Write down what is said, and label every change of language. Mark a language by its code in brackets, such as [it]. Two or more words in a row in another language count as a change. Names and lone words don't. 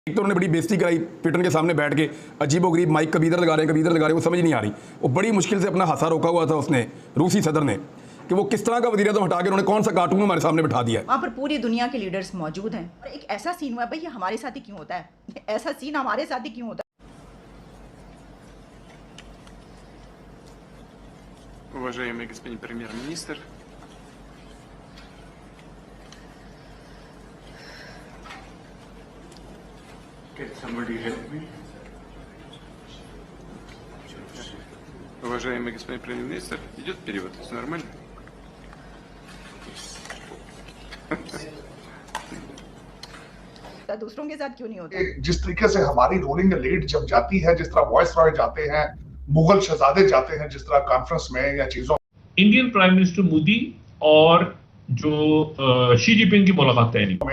[ur] ایک تو انہوں نے بڑی بے عزتی کرائی ٹوئٹر کے سامنے بیٹھ کے، عجیب و غریب مائیک کبھی ادھر لگا رہے ہیں کبھی ادھر لگا رہے ہیں، وہ سمجھ نہیں آ رہی. وہ بڑی مشکل سے اپنا حادثہ روکا ہوا تھا اس نے، روسی صدر نے، کہ وہ کس طرح کا وزیر اعظم ہٹا کے انہوں نے کون سا کارٹون ہمارے سامنے بٹھا دیا ہے. وہاں پر پوری دنیا کے لیڈرز موجود ہیں اور ایک ایسا سین ہوا ہے، بھائی یہ ہمارے ساتھ ہی کیوں ہوتا ہے، ایسا سین ہمارے ساتھ ہی کیوں ہوتا ہے. [ru] Уважаемый господин премьер-министр, [en] can somebody help me? [ru] Уважаемый господин премьер-министр, идет перевод, все нормально? [ur] دوسروں کے ساتھ کیوں نہیں ہوتا. جس طریقے سے ہماری [en] ruling elite [ur] جب جاتی ہے، جس طرح وائسرائے جاتے ہیں، مغل شہزادے جاتے ہیں، جس طرح کانفرنس میں یا چیزوں, [en] Indian Prime Minister [ur] مودی اور جو شی جن پنگ کی ملاقات طے نہیں.